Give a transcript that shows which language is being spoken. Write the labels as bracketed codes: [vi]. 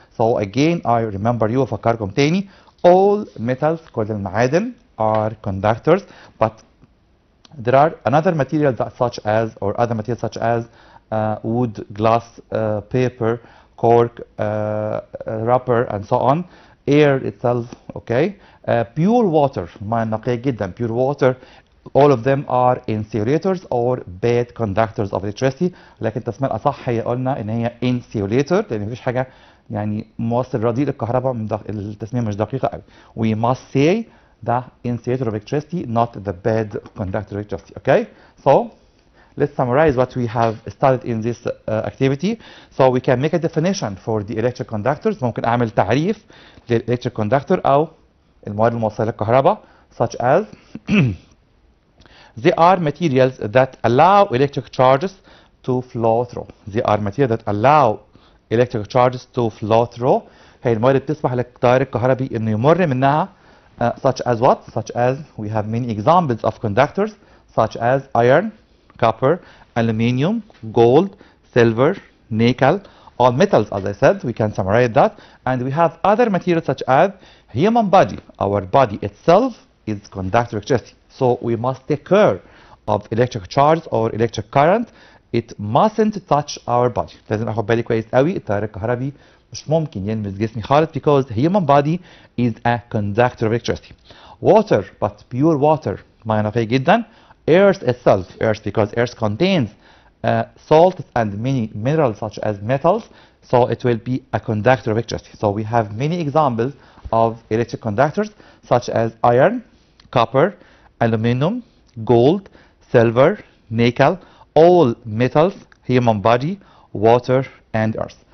[en] So again, I remember you [ar] أفكركم تاني, [en] all metals, [ar] كل المعادن, [en] are conductors, but there are another materials that such as, or other materials such as wood, glass, paper, cork, rubber, and so on. Air itself, okay, pure water, [ar] ماء نقي جدا, [en] pure water, all of them are insulators or bad conductors of electricity. [ar] لكن التسمية الأصح هي قلنا إن هي insulator، لأن مفيش حاجة يعني موصل رديء للكهرباء، التسمية مش دقيقة قوي. [en] We must say the insulator of electricity, not the bad conductor of electricity. Okay, so let's summarize what we have studied in this activity. So we can make a definition for the electric conductors. [ar] ممكن أعمل تعريف للإلكتريك كوندكتور أو المواد الموصلة للكهرباء, [en] such as they are materials that allow electric charges to flow through. They are materials that allow electric charges to flow through. [ar] هي المواد اللي بتسمح للتيار الكهربي إنه يمر منها. [en] Such as what? Such as we have many examples of conductors, such as iron, copper, aluminium, gold, silver, nickel, all metals. As I said, we can summarize that. And we have other materials such as human body. Our body itself is conductor of electricity. So we must take care of electric charge or electric current. It mustn't touch our body. [ar] لازم اخد بالي كويس قوي التيار الكهربي مش ممكن يلمس جسمي خالص, [en] because human body is a conductor of electricity. Water, but pure water, [ar] ميه نقية جدا. [en] Earth itself, earth, because earth contains salts and many minerals such as metals, so it will be a conductor of electricity. So we have many examples of electric conductors such as iron, copper, aluminum, gold, silver, nickel, all metals, human body, water, and earth.